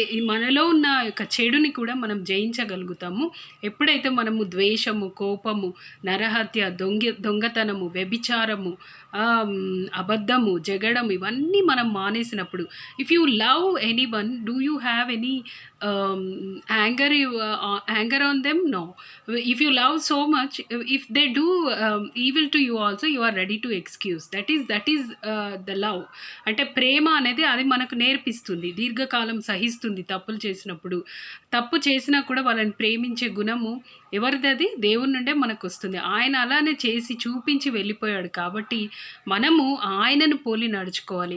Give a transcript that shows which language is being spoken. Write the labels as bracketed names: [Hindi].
[Telugu] మనలో ఉన్న యొక్క చెడుని కూడా మనం జయించగలుగుతాము ఎప్పుడైతే మనము ద్వేషము, కోపము, నరహత్య, దొంగతనము, వ్యభిచారము, అబద్ధము, జగడము ఇవన్నీ మనం మానేసినప్పుడు. [English] If you love anyone, do you have any anger on them? No. If you love so much, if they do evil to you also, you are ready to excuse. That is the love. [Telugu] అంటే ప్రేమ అనేది అది మనకు నేర్పిస్తుంది, దీర్ఘకాలం సహిస్తుంది. తప్పులు చేసినప్పుడు, తప్పు చేసినా కూడా వాళ్ళని ప్రేమించే గుణము ఎవరిది? అది దేవుని నుండే మనకు వస్తుంది. ఆయన అలానే చేసి చూపించి వెళ్ళిపోయాడు కాబట్టి మనము ఆయనను పోలి నడుచుకోవాలి.